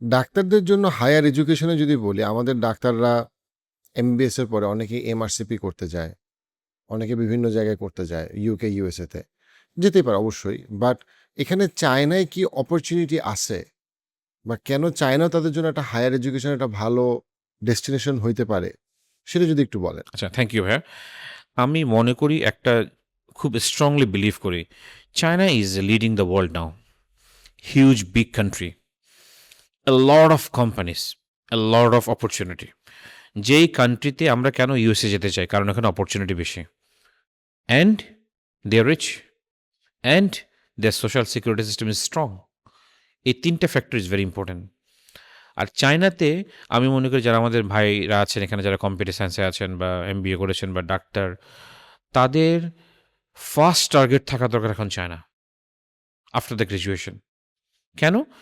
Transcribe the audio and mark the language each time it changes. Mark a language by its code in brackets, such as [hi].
[bn] ডাক্তারদের জন্য হায়ার এডুকেশনে যদি বলি, আমাদের ডাক্তাররা এমবিবিএস এর পরে অনেকে এমআরসিপি করতে যায়, অনেকে বিভিন্ন জায়গায় করতে যায়, ইউকে, ইউএসএতে যেতেই পারে অবশ্যই। বাট এখানে চায়নায় কি অপরচুনিটি আছে, বা কেন চায়না তাদের জন্য একটা হায়ার এডুকেশন একটা ভালো ডেস্টিনেশন হইতে পারে, সেটা যদি একটু বলেন। আচ্ছা, [en] thank you [bn] ভাইয়া। আমি মনে করি, একটা খুব স্ট্রংলি বিলিভ করি, [en] China is leading the world now. Huge, big country. A lot of companies, a lot of opportunity. [bn] যেই কান্ট্রিতে আমরা কেন ইউএসএ যেতে চাই, কারণ এখানে অপরচুনিটি বেশি, [en] And they are rich, and their social security system is strong. [bn] এই তিনটে ফ্যাক্টর [en] Is very important. [bn] আর চায়নাতে আমি মনে করি যারা আমাদের ভাইরা আছেন এখানে, যারা কম্পিউটার সায়েন্সে আছেন বা এমবিএ করেছেন বা ডাক্তার, তাদের ফার্স্ট টার্গেট থাকা দরকার এখন চায়না [en] After the graduation. [bn] কেন?